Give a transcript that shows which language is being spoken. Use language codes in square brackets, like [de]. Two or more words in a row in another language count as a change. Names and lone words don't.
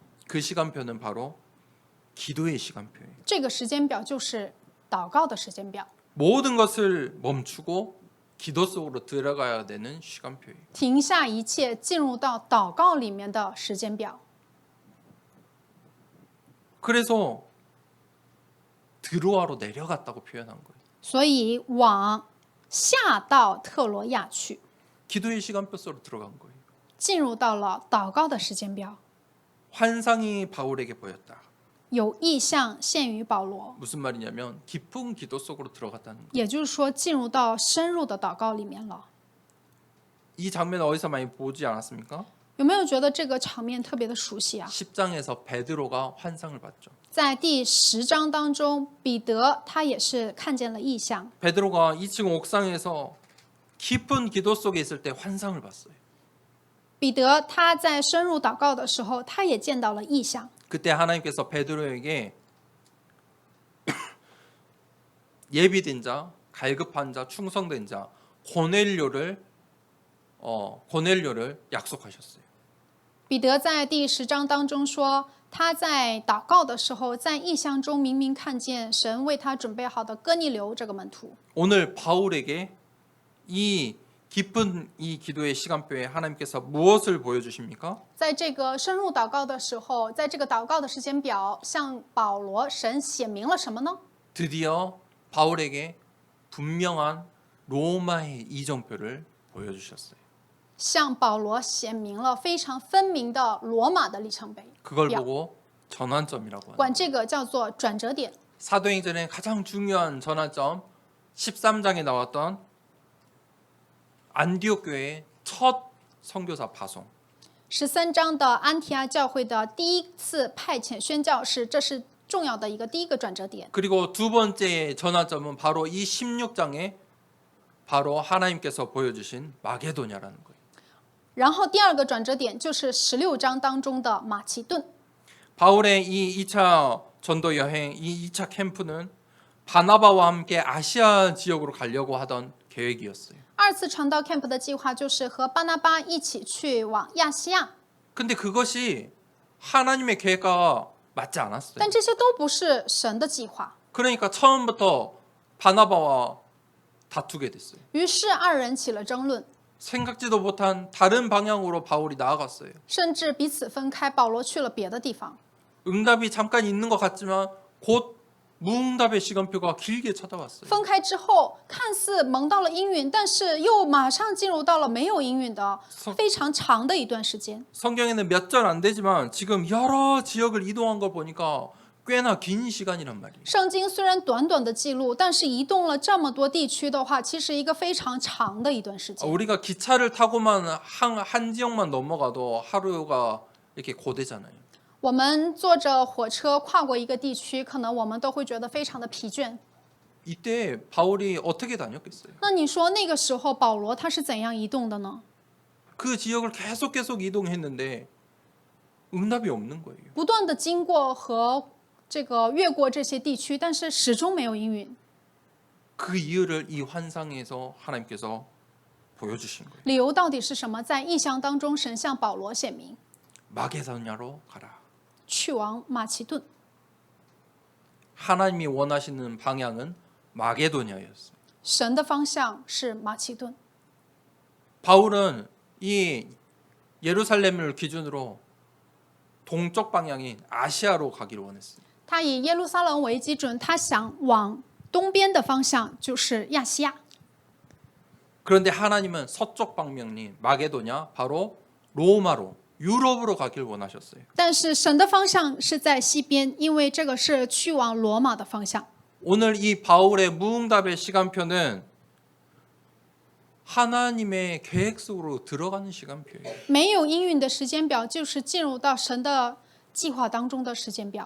[ko] 그 시간표는 바로 기도의 시간표예요. [zh] 这个时间表就是祷告的时间表， [ko] 모든 것을 멈추고 기도 속으로 들어가야 되는 시간표예요. [zh] 停下一切，进入到祷告里面的时间表。 [ko] 그래서 드로아로 내려갔다고 표현한 거예요. [zh] 所以往下到特罗亚去， [ko] 기도의 시간표 속으로 들어간 거예요. [zh] 进入到了祷告的时间表。 [ko] 환상이 바울에게 보였다. [zh] 有意象现于保罗， [ko] 무슨 말이냐면 깊은 기도 속으로 들어갔다는 거예요. [zh] 也就是说进入到深入的祷告里面了。 [ko] 이 장면 어디서 많이 보지 않았습니까? [zh] 有没有觉得这个场面特别的熟悉啊？ [ko] 10장에서 베드로가 환상을 봤죠. [zh] 在第10章当中，彼得他也是看见了异象。 [ko] 베드로가 2층 옥상에서 깊은 기도 속에 있을 때 환상을 봤어요. [zh] 彼得他在深入祷告的时候，他也见到了异象。 [ko] 그때 하나님께서 베드로에게 예비된 자, 갈급한 자, 충성된 자 고넬료를 약속하셨어요. [zh] 彼得在第10章当中说，他在祷告的时候，在异象中明明看见神为他准备好的哥尼流这个门徒。 [ko] 오늘 바울에게 이 깊은 이 기도의 시간표에 하나님께서 무엇을 보여주십니까? [zh] 在这个深入祷告的时候，在这个祷告的时间表，向保罗神显明了什么呢？ [ko] 드디어 바울에게 분명한 로마의 이정표를 보여주셨어요. [zh] 向保罗显明了非常分明的罗马的里程碑 [ko] 그걸 [zh] 表。 [ko] 보고 전환점이라고 [zh] 管 [ko] 합니다. [zh] 这个叫做转折点。 [ko] 사도행전의 가장 중요한 전환점 13장에 나왔던 안디옥 교회의 첫 선교사 파송. [zh] 13 章的安提阿教会的第一次派遣宣教士，这是重要的第一个转折点。 [ko] 그리고 두 번째 전환점은 바로 이 16장에 바로 하나님께서 보여주신 마게도냐라는 거예요. [zh] 然后第二个转折点就是16章当中的马其顿。 [ko] 바울의 이 2차 전도 여행, 이 2차 캠프는 바나바와 함께 아시아 지역으로 가려고 하던 계획이었어요. [zh] 二次传道 camp 的计划就是和巴拿巴一起去往亚细亚， [ko] 근데 그것이 하나님의 계획과 맞지 않았어요. [zh] 但这些都不是神的计划。 [ko] 그러니까 처음부터 바나바와 다투게 됐어요. [zh] 于是二人起了争论， [ko] 생각지도 못한 다른 방향으로 바울이 나아갔어요. [zh] 甚至彼此分开。保罗去了别的地方， [ko] 응답이 잠깐 있는 것 같지만 곧 무응답의 시간표가 길게 찾아왔어요. [zh] 分开之后看似蒙到了应允，但是又马上进入到了没有应允的非常长的一段时间。 [ko] 성경에는 몇 절 안 되지만 지금 여러 지역을 이동한 걸 보니까 꽤나 긴 시간이란 말이에요. [zh] 圣经虽然短短的记录，但是移动了这么多地区的话，其实一个非常长的一段时间。 [ko] 우리가 기차를 타고만 한 지역만 넘어가도 하루가 이렇게 고되잖아요. [zh] 我们坐着火车跨过一个地区，可能我们都会觉得非常的疲倦。 [ko] 이때 바울이 어떻게 다녔겠어요? [zh] 那你说那个时候保罗他是怎样移动的呢？ [ko] 그 지역을 계속 이동했는데 응답이 없는 거예요. [zh] 不断的经过和这个越过这些地区，但是始终没有应允。 [ko] 그 이유를 이 환상에서 하나님께서 보여주신 거예요. [zh] 理由到底是什么？在异象当中，神向保罗显明， [ko] 마게도냐로 가라. [zh] 去往马其顿。 [ko] 하나님이 원하시는 방향은 마게도냐였어요. [zh] 神的方向是马其顿。 [ko] 바울은 이 예루살렘을 기준으로 동쪽 방향인 아시아로 가기를 원했어요. [zh] 他以耶路撒冷为基准，他想往东边的方向，就是亚细亚。 [ko] 그런데 하나님은 서쪽 방면인 마게도냐, 바로 로마로, 유럽으로 가길 원하셨어요. [zh] 但是神的方向是在西边，因为这个是去往罗马的方向。 [ko] 오늘 이 바울의 무응답의 시간표는 하나님의 계획 속으로 들어가는 시간표예요. [zh] 没有应允的时间表，就是进入到神的计划当中的时间表。